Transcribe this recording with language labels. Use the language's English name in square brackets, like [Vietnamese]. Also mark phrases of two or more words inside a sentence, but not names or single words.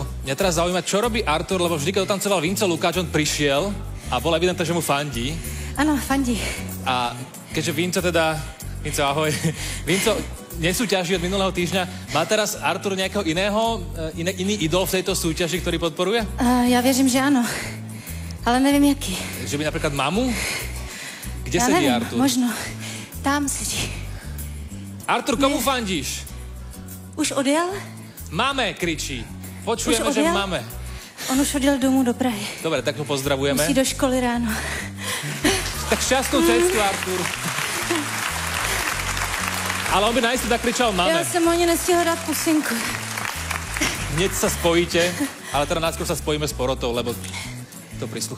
[Slovak] Mňa teraz zaujíma, čo robí Artur, lebo vždy, keď odtancoval Vinco Lukáč, on prišiel a bolo evidentné, že mu fandí. [Czech] Ano, fandí. [Slovak] A keďže Vinco, ahoj. Vinco nesúťaží od minulého týždňa. Má teraz Artur nejakého iný idol v tejto súťaži, ktorý podporuje? [Czech] Já věřím, že ano. Ale nevím, jaký. [Slovak] Že by napríklad mamu? Kde [Czech] Já [Slovak] sedí [Czech] nevím, [Slovak] Artur? možno. Tam sedí. Artur, komu fandíš? [Czech] Už odjel? [Slovak] Máme, kričí. Počujeme, že máme. [Czech] On už odjel domů do Prahy. [Slovak] Dobre, tak ho pozdravujeme. [Czech] Musí do školy ráno. [Slovak] Tak šťastnú cestu, Artur. Ale on by najisto tak kričal máme. [Czech] Já jsem ani nestihla dát pusinku. [Slovak] Hneď sa spojíte, ale teda najskôr sa spojíme s porotou, lebo to prislúcha.